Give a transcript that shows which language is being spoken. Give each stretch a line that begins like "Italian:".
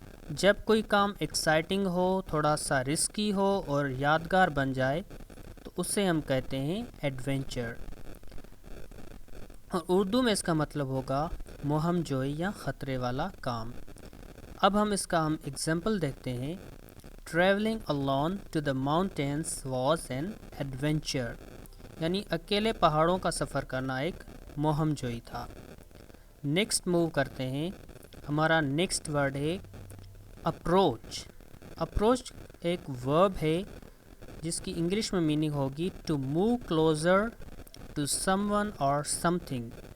Urdu: جب کوئی کام ایکسائٹنگ ہو، تھوڑا سا رسکی ہو اور یادگار بن جائے تو اسے ہم کہتے ہیں ایڈونچر. اور اردو میں اس کا مطلب ہوگا مہم جوئی یا خطرے والا کام. اب ہم اس کا ایگزامپل دیکھتے ہیں.
English: Travelling alone to the mountains was an adventure.
Urdu: یعنی اکیلے پہاڑوں کا سفر کرنا ایک مہم جوئی تھا. نیکسٹ موو کرتے ہیں. ہمارا نیکسٹ ورڈ ہے اپروچ. اپروچ ایک ورب ہے جس کی انگلش میں میننگ ہوگی
English: To move closer to someone اور something.